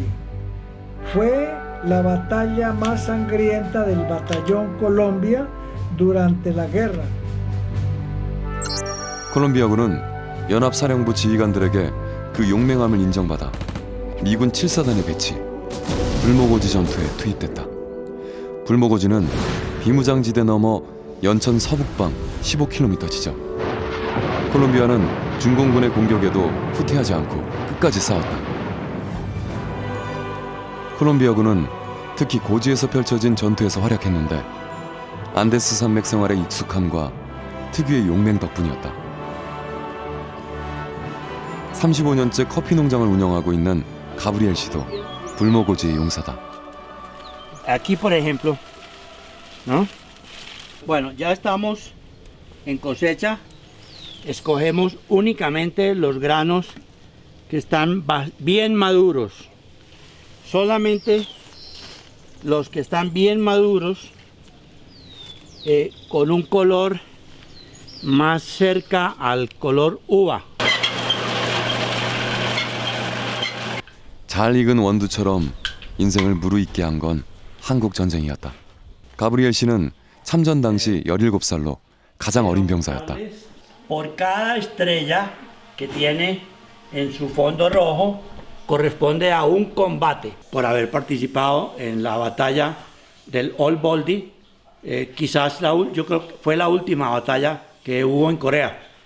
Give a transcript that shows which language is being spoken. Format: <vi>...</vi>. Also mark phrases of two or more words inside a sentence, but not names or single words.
<es>Fue la batalla más sangrienta del batallón Colombia durante la guerra.</es> <ko>콜롬비아군은 연합사령부 지휘관들에게 그 용맹함을 인정받아 미군 7사단에 배치, 불모고지 전투에 투입됐다. 불모고지는 비무장지대 넘어 연천 서북방 15km 지점. 콜롬비아는 중공군의 공격에도 후퇴하지 않고 끝까지 싸웠다. 콜롬비아군은 특히 고지에서 펼쳐진 전투에서 활약했는데 안데스 산맥 생활의 익숙함과 특유의 용맹 덕분이었다. 35년째 커피 농장을 운영하고 있는 가브리엘 씨도 불모고지의 용사다.</ko> <es>Aquí, por ejemplo, ¿no? Bueno, ya estamos en cosecha. Escogemos únicamente los granos que están bien maduros. Solamente los que están bien maduros, con un color más cerca al color uva.</es> <ko>잘 익은 원두처럼 인생을 무르익게 한 건 한국 전쟁이었다. 가브리엘 씨는 참전 당시 17살로 가장 어린 병사였다.</ko> <es>Por cada estrella que tiene en su fondo rojo corresponde a un combate. Por haber participado en la batalla del Old Baldy, quizás yo creo que fue la última batalla que hubo en Corea.</es>